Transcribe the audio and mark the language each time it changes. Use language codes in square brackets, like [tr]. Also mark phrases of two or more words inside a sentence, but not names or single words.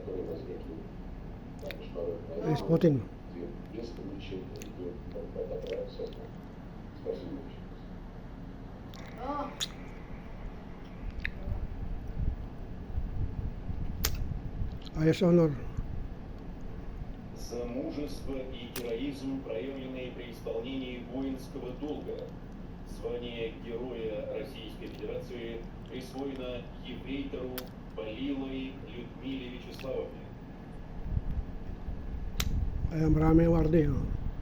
[en] Is Putin. Highest honor. [ru] За мужество и героизм, проявленные при исполнении воинского долга. Звание Героя Российской Федерации присвоено ефрейтору Болиловой Людмиле Вячеславовне. [tl] Kaya maraming award eh.